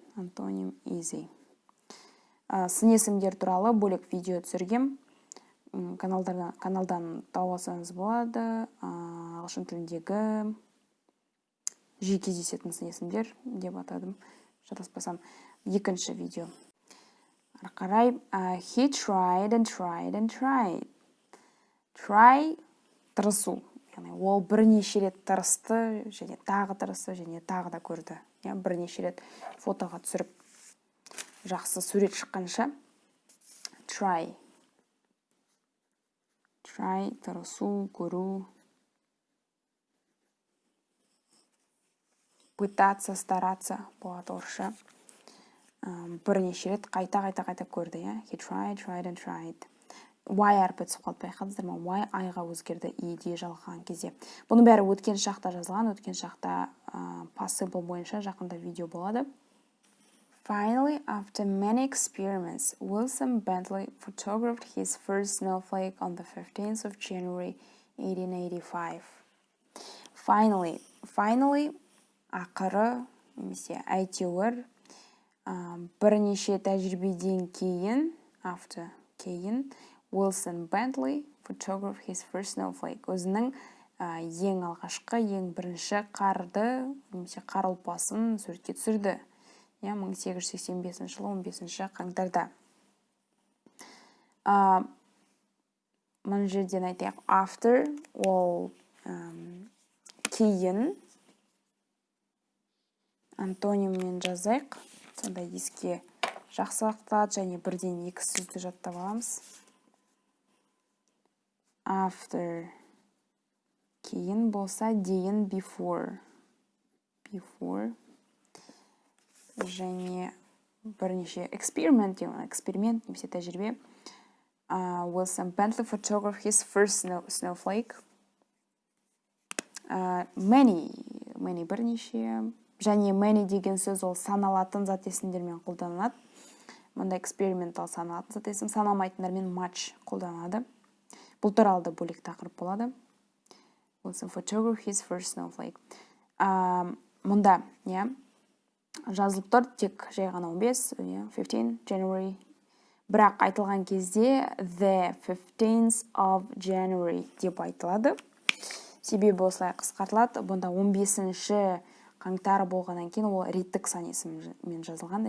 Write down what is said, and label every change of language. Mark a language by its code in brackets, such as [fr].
[kk] Антоним easy. Сын есімдер туралы бөлек видео түсіргем. Каналдан тауасаңыз болады. Ағылшын тіліндегі жиі кездесетін сын есімдер деп атадым. Шатаспасам, екінші видео. Ары қарай, [en] he tried and tried and tried. [kk] Try тырысу. Ол бірнеше рет тырысты, және тағы тырысты, және тағы да көрді. Бірнеше рет фотоға түсіріп, жақсы сурет шыққанша. [en] Try. [kk] Тырысу, көру. [ru] Пытаться, стараться [kk] болады орысша. Бірнеше рет қайта көрді. [en] He tried and tried. [kk] Why әрпі түсіп қалды, байқадыңыздар ма? Why айға өзгерді иде жалған кезде. Бұның бәрі өткен шақта жазылған, өткен шақта possible бойынша жақында видео болады. [en] Finally, after many experiments, Wilson Bentley photographed his first snowflake on the 15th of January 1885. [kk] Finally, ақыры, немесе әйтеуір, бірнеше тәжірибеден кейін, after кейін, [en] Wilson Bentley photographed his first snowflake. [kk] Өзінің ең алғашқы, ең бірінші қарды, немесе қар ұлпасын суретке түсірді. 1885 жылы 15 қаңтарда. Мұны жерден айтайық, after, ол кейін, антониммен жазайық. Сонда еске жақсы сақталады, және бірден екі сөзді жаттап аламыз. [en] After. [kk] Кейін болса дейін before. Және бірнеше эксперимент немесе тәжірибе. [en] Wilson Bentley photographed his first snowflake. [kk] Many бірнеше. Және many деген сөз ол саналатын зат есімдермен қолданылады. Мұнда экспериментал саналатын зат есім, саналмайтындармен much қолданылады. Бұл туралы да бөлек тақырып болады. [en] Wilson photographed his first snowflake. [kk] Мұнда, жазылып тұр, тек жай ғана 15, 15 January. Бірақ айтылған кезде [en] the 15th of January [kk] деп айтылады. Себебі осылай қысқартылады. Бұнда 15-ші қаңтар болғаннан кейін ол реттік сан есіммен жазылған.